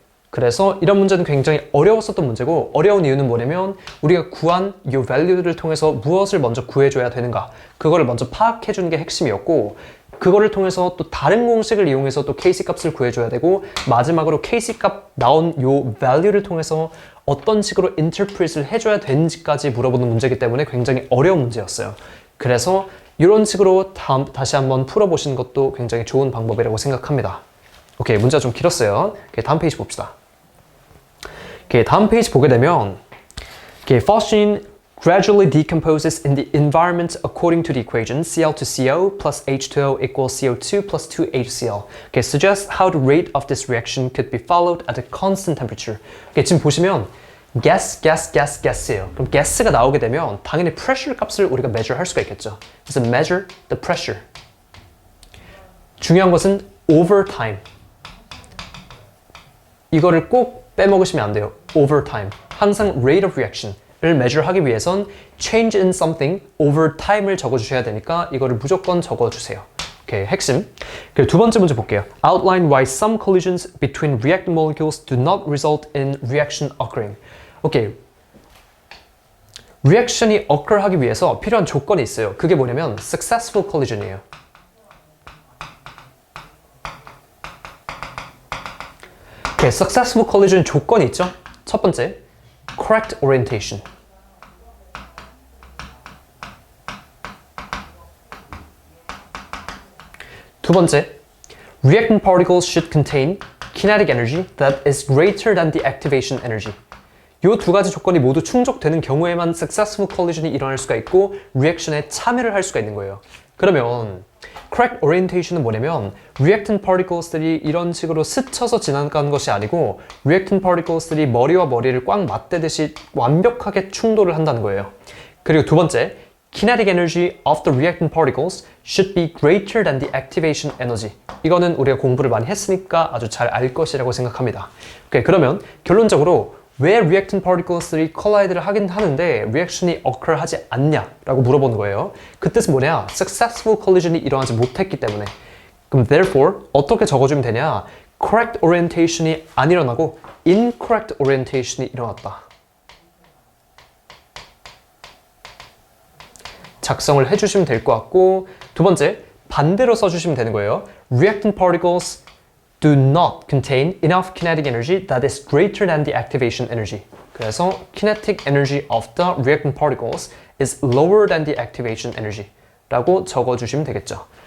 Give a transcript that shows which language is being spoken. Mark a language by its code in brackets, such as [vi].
[ko] 그래서 이런 문제는 굉장히 어려웠었던 문제고 어려운 이유는 뭐냐면 우리가 구한 이 value를 통해서 무엇을 먼저 구해줘야 되는가 그거를 먼저 파악해주는 게 핵심이었고 그거를 통해서 또 다른 공식을 이용해서 또 KC 값을 구해줘야 되고 마지막으로 KC 값 나온 이 value를 통해서 어떤 식으로 interpret을 해줘야 되는지까지 물어보는 문제이기 때문에 굉장히 어려운 문제였어요. 그래서 이런 식으로 다시 한번 풀어보시는 것도 굉장히 좋은 방법이라고 생각합니다. 오케이, 문제가 좀 길었어요. 오케이, 다음 페이지 봅시다. 오케이, 다음 페이지 보게 되면 오케이, [en] phosgene gradually decomposes in the environment according to the equation Cl to CO plus H2O equals CO2 plus 2HCl. Okay, suggest how the rate of this reaction could be followed at a constant temperature. [ko] Okay, 지금 보시면 gas예요. 그럼 gas가 나오게 되면 당연히 pressure 값을 우리가 measure 할 수가 있겠죠. [en] 그래서 measure the pressure. [ko] 중요한 것은 over time. 이거를 꼭 빼먹으시면 안 돼요. [en] over time. 항상 rate of reaction. [ko] 를 measure 하기 위해선 [en] change in something over time [ko] 을 적어주셔야 되니까 이거를 무조건 적어주세요. 오케이, 핵심. 그리고 두 번째 문제 볼게요. [en] Outline why some collisions between reactant molecules do not result in reaction occurring. [ko] 오케이. 리액션이 occur 하기 위해서 필요한 조건이 있어요. 그게 뭐냐면 successful collision이에요. 오케이, successful collision 조건이 있죠? 첫 번째, correct orientation. [en] 두 번째, reactant particles should contain kinetic energy that is greater than the activation energy. [ko] 이 두 가지 조건이 모두 충족되는 경우에만 successful collision이 일어날 수가 있고 리액션에 참여를 할 수가 있는 거예요. 그러면 correct orientation은 뭐냐면 reactant particles들이 이런 식으로 스쳐서 지나가는 것이 아니고 reactant particles들이 머리와 머리를 꽉 맞대듯이 완벽하게 충돌을 한다는 거예요. [en] 그리고 두 번째, kinetic energy of the reactant particles should be greater than the activation energy. [ko] 이거는 우리가 공부를 많이 했으니까 아주 잘 알 것이라고 생각합니다. 오케이, 그러면 결론적으로 왜 reactant particles들이 collide를 하긴 하는데 리액션이 occur 하지 않냐라고 물어보는 거예요. 그 뜻은 뭐냐? successful collision이 일어나지 못했기 때문에. 그럼 therefore 어떻게 적어주면 되냐? correct orientation이 안 일어나고 incorrect orientation이 일어났다. 작성을 해주시면 될 것 같고, 두 번째, 반대로 써주시면 되는 거예요. [en] reactant particles do not contain enough kinetic energy that is greater than the activation energy. 그래서 kinetic energy of the reactant particles is lower than the activation energy [ko] 라고 적어주시면 되겠죠.